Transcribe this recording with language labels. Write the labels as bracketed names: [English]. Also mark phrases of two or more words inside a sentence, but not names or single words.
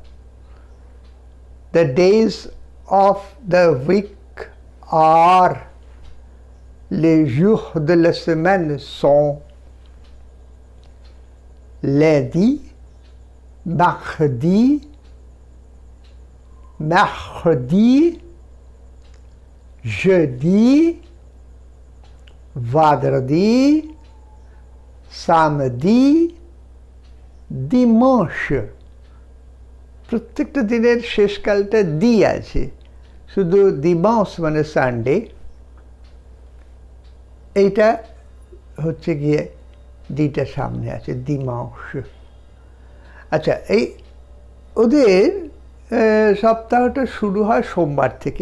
[English] the days of the week are [French] Les jours de la semaine sont lundi, mardi, mercredi, jeudi, vendredi, samedi, dimanche. [Bangla] প্রত্যেকটা দিনের শেষকালটা দি আছে, শুধু দিমাস মানে সানডে. এইটা হচ্ছে গিয়ে দিটা সামনে আছে, দিমাস. আচ্ছা, এই ওদের সপ্তাহটা শুরু হয় সোমবার থেকে.